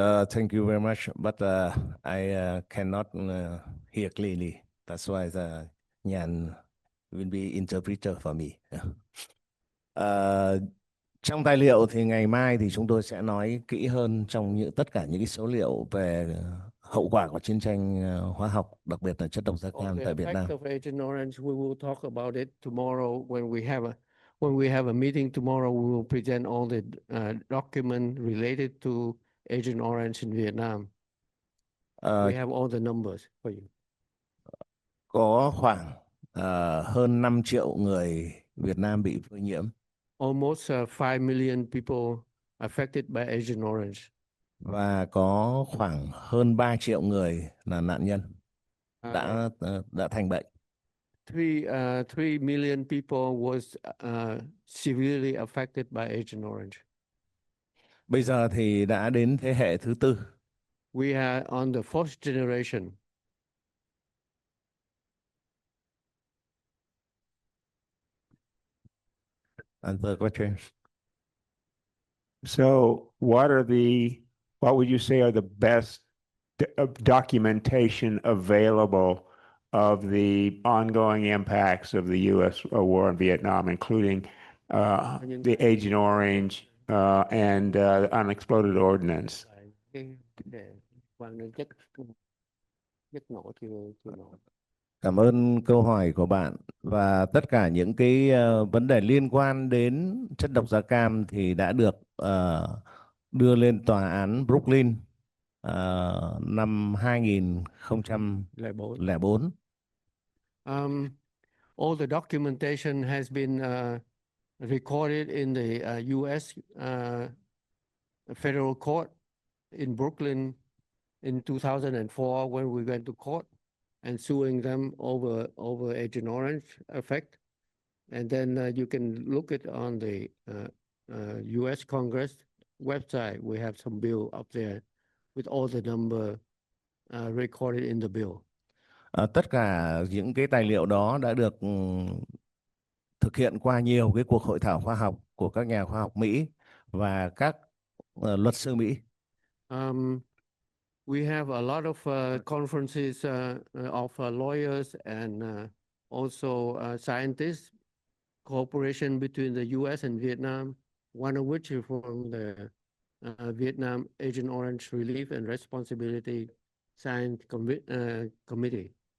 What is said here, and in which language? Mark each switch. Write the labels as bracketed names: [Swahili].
[English] Thank you very much, but I cannot hear clearly. That's why the Nhan will be interpreter for me. [Vietnamese] Trong tài liệu thì ngày mai thì chúng tôi sẽ nói kỹ hơn trong tất cả những cái số liệu về hậu quả của chiến tranh hóa học, đặc biệt là chất độc da cam tại Việt Nam. [English] Of Agent Orange, we will talk about it tomorrow when we have a meeting tomorrow. We will present all the document related to Agent Orange in Vietnam. We have all the numbers for you. [Vietnamese] Có khoảng hơn 5 triệu người Việt Nam bị phơi nhiễm. [English] Almost 5 million people affected by Agent Orange. [Vietnamese] Và có khoảng hơn 3 triệu người là nạn nhân đã thành bệnh. [English] 3 million people was severely affected by Agent Orange. [Vietnamese] Bây giờ thì đã đến thế hệ thứ tư. [English] We are on the fourth generation. Answer question. So what would you say are the best documentation available of the ongoing impacts of the U.S. war in Vietnam, including the Agent Orange and unexploded ordnance? [Vietnamese] Cảm ơn câu hỏi của bạn, và tất cả những cái vấn đề liên quan đến chất độc da cam thì đã được đưa lên tòa án Brooklyn năm 2004. [English] All the documentation has been recorded in the U.S. Federal Court in Brooklyn in 2004 when we went to court and suing them over Agent Orange effect. And then you can look it on the U.S. Congress website. We have some bill up there with all the number recorded in the bill. [Vietnamese] Tất cả những cái tài liệu đó đã được thực hiện qua nhiều cái cuộc hội thảo khoa học của các nhà khoa học Mỹ và các luật sư Mỹ. [English] We have a lot of conferences of lawyers and also scientists, cooperation between the U.S. and Vietnam, one of which is from the Vietnam Agent Orange Relief and Responsibility Science Committee.